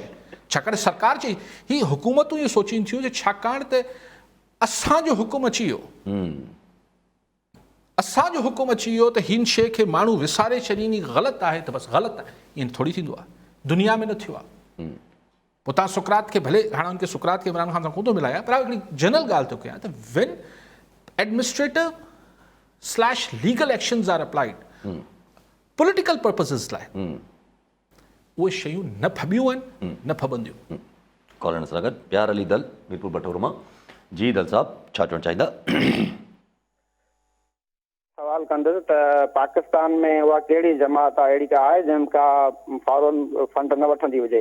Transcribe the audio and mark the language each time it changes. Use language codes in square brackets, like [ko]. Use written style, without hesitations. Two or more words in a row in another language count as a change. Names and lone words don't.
[sd] छाकाणि सरकार चई ही हुकूमतूं इहो सोचीनि थियूं त छाकाणि त असांजो हुकुम अची वियो, असांजो हुकुम अची वियो त हिन शइ खे माण्हू विसारे छॾींदी, ग़लति आहे त बसि ग़लति आहे। ईअं थोरी थींदो आहे, दुनिया में न थियो आहे। पोइ तव्हां सुकरात खे भले हाणे हुनखे सुकरात खे इमरान ख़ान सां कोन थो मिलाया, पर हिकिड़ी जनरल ॻाल्हि थो कयां त [en] when administrative / legal actions are applied political purposes [sd] लाइ, उहे शयूं न फबियूं आहिनि, न फबंदियूं। कॉलर सां गॾु प्यार अली दल मीरपुर बटोर मां। जी दल साहब, छा चवणु चाहींदा? सवाल कंदुसि त पाकिस्तान में उहा कहिड़ी जमात आहे, अहिड़ी का आहे जंहिंका [en] foreign fund [sd] न वठंदी हुजे?